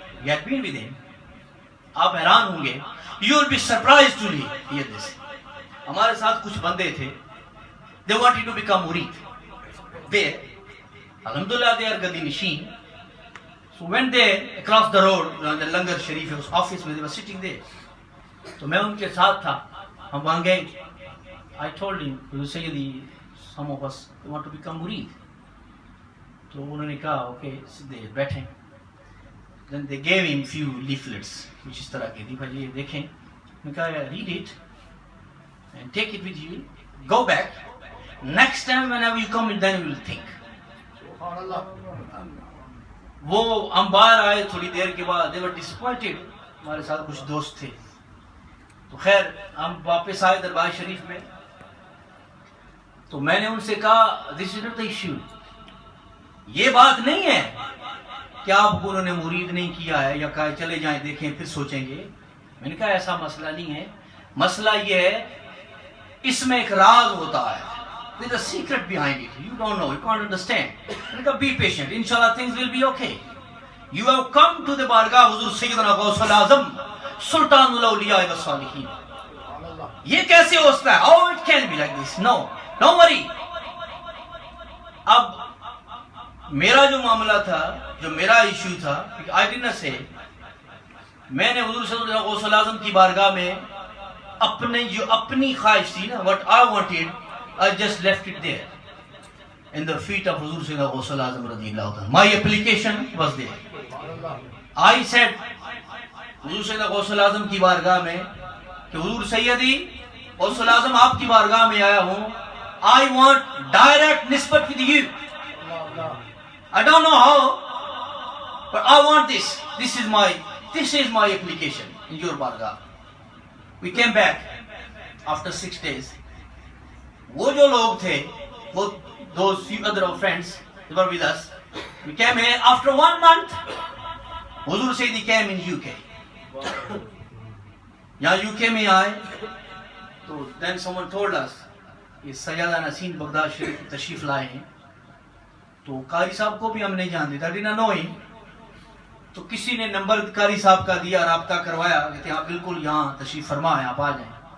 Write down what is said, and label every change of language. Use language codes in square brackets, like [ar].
[en] You had been with him. [ur] آپ حیران ہوں گے. [en] You will be surprised to hear this. [ur] ہمارے ساتھ کچھ بندے تھے. [en] They wanted to become murid. They, alhamdulillah, they are Gadi Nishin. So when they across the road, the Langar Sharif office, they were sitting there. [ur] تو میں ان کے ساتھ تھا. ہم وہاں گئے. [en] I told him, you say some of us want to become murid. [ur] تو انہوں نے کہا اوکے سیدھے بیٹھیں. [en] Then they gave him few leaflets which [ur] اس طرح کے دی. بھائی یہ دیکھیں. میں کہا [en] read it and take it with you. Go back. Next time whenever you come then you will think. [ur] وہ ہم باہر آئے تھوڑی دیر کے بعد. [en] They were disappointed. [ur] ہمارے ساتھ کچھ دوست تھے. تو خیر ہم واپس آئے دربار شریف میں. تو میں نے ان سے کہا [en] this is not the issue. [ur] یہ بات نہیں ہے کہ آپ کو انہوں نے مرید نہیں کیا ہے یا کہا چلے جائیں دیکھیں پھر سوچیں گے. میں نے کہا ایسا مسئلہ نہیں ہے. مسئلہ یہ ہے اس میں ایک راز ہوتا ہے. [en] There is a secret behind it. You don't know, you can't understand. [ur] میں نے کہا [en] be patient. Inshallah things will be okay. You have come to the Bargah Huzur Sayyidina Ghaus al-Azam Sultanul Awliya wa Salihin. [ur] یہ کیسے ہو سکتا ہے؟ [en] Oh, it can't be like this. No. Don't worry. [ur] اب میرا جو معاملہ تھا, جو میرا ایشو تھا, [en] I did not say, [ur] میں نے حضور صلی اللہ علیہ وسلم کی بارگاہ میں اپنی خواہش تھی نا, [en] what I wanted, I just left it there in the feet of [ur] حضور صلی اللہ علیہ وسلم رضی اللہ عنہ. [en] My application was there. I said [ur] حضور صلی اللہ علیہ وسلم کی بارگاہ میں کہ حضور سیدی غوث الاعظم آپ کی بارگاہ میں آیا ہوں. [en] I want direct nisbat with you. I don't know how, but I want this. This is my application in your bargah. We came back after 6 days. [ur] وہ جو لوگ تھے, وہ [en] those few other friends, they were with us. We came here after 1 month. Huzur Sayyidi came in UK. [ur] یہاں UK میں آئے تو [en] then someone told us [ur] کہ سیدہ نسیم بغداد شریف تشریف لائے ہیں. تو قاری صاحب کو بھی ہم نہیں جانتے تھے, ڈینا نو ہی. تو کسی نے نمبر قاری صاحب کا دیا, رابطہ کروایا, کہتے ہیں آپ بالکل یہاں تشریف فرما ہیں, آپ آ جائیں.